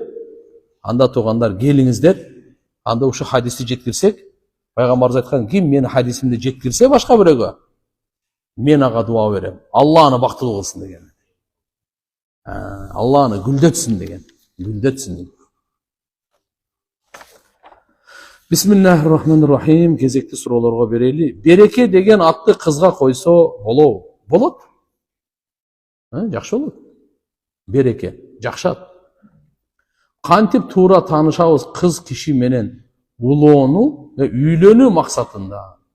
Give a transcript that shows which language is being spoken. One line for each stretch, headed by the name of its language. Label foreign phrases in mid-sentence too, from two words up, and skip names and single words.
Kyrgyz: Анда туугандар келиңиздер. Анда ушу хадисти жеткирсек, Пайгамбарыбыз айткан, ким мени хадисимди жеткирсе башка бирөөгө, мен ага дуа берем. Алланы бактылуу кылсын деген. Алланы гүлдөтсүн деген. Гүлдөтсүн.
Arabic: بسم الله الرحمن الرحيم.
Kyrgyz: Кезекти суроолорго берели. Береке деген атты кызга койсо болот? Жакшы болот. Береке, жакшы ат. Кантип туура таанышабыз кыз киши менен улоону ve үйлөнүү максатында?